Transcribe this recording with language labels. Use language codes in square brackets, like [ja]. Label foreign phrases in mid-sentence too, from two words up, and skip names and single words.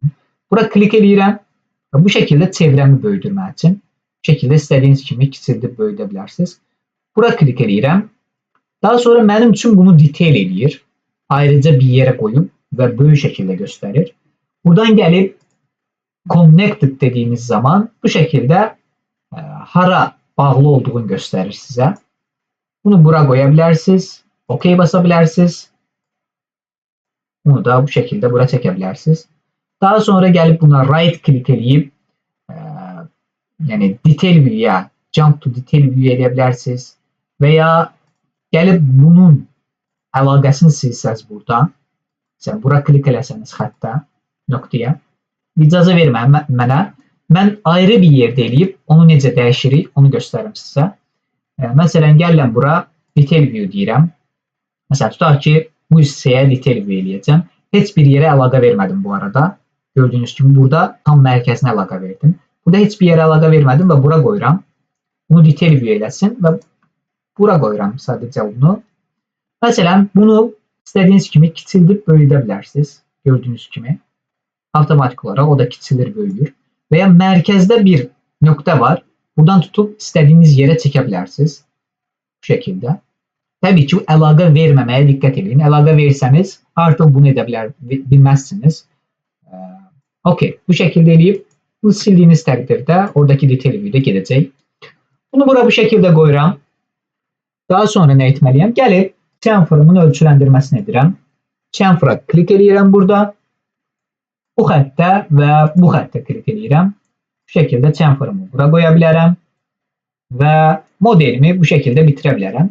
[az] Bura klik eləyirəm və bu şəkildə çevrəmi böyüdürmək üçün bu şəkildə istədiyiniz kimi kiçildib böyüdə bilərsiniz. Bura klik eləyirəm. Daha sonra mənim üçün bunu detail eləyir. Ayrıca bir yerə qoyub və böyük şəkildə göstərir. [tr] Buradan gəlib connected dediğiniz zaman bu şekilde hara bağlı olduğunu gösterir size. Bunu bura koyabilirsiniz. OK basabilirsiniz. Bunu da bu şekilde bura çekebilirsiniz. Daha sonra gelip buna [en] right click [tr] eləyib yani [en] detail view'ya jump to detail view [tr] edebilirsiniz. [az] Veya gelip bunun əlaqəsini silsəz buradan. Sen bura klik eləsəniz xəttə nöqtəyə. İcazə vermə mənə. Mən ayrı bir yerdə eləyib onu necə dəyişirik onu göstərim sizə. Məsələn gəlirəm bura [en] detail view [az] deyirəm. Məsələn tutaq ki bu hissəyə [en] detail view [az] eləyəcəm. Heç bir yerə əlaqə vermədim bu arada. Gördüyünüz kimi burada tam mərkəzinə əlaqə verdim. Burada heç bir yerə əlaqə vermədim və bura qoyuram. Bunu [en] detail view [az] eləsin və bura qoyuram sadəcə bunu. Məsələn bunu istədiyiniz kimi kiçildib böyüdə bilərsiniz. Gördüyünüz kimi. [tr] Avtomatik olarak o da kiçilir, böyüyür. Veya merkezde bir nokta var. Buradan tutup istediğiniz yere çekebilirsiniz. Bu şekilde. [az] Tabii ki əlaqə verməməyə dikkat edin. Əlaqə verirseniz artık bunu bilmezsiniz. Okey. Bu şekilde eləyib bunu sildiğiniz təqdirdə oradaki [en] detail view'da [az] gedəcək. Bunu bura bu şekilde qoyuram. Daha sonra nə etməliyəm? Gəlib chamfer'ımın ölçüləndirməsini edirəm. Chamfer'a klik eləyirəm burada. Bu xəttə və bu xəttə klik edirəm. Bu şəkildə chamfer'ımı bura qoya bilərəm və modelimi bu şəkildə bitirə bilərəm.